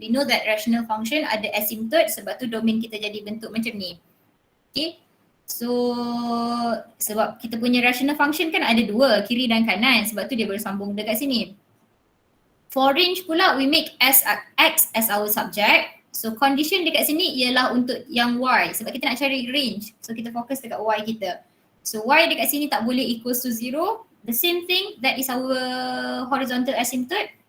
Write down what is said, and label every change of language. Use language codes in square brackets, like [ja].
[en] We know that rational function [ms] ada asymptote, sebab tu domain kita jadi bentuk macam ni. Okay? So sebab kita punya rational function kan ada dua, kiri dan kanan, sebab tu dia bersambung dekat sini. [en] For range pula, we make x as our subject. [ms] So condition dekat sini ialah untuk yang y, sebab kita nak cari range. So kita fokus dekat y kita. So y dekat sini tak boleh equals to 0. [en] The same thing, that is our horizontal asymptote.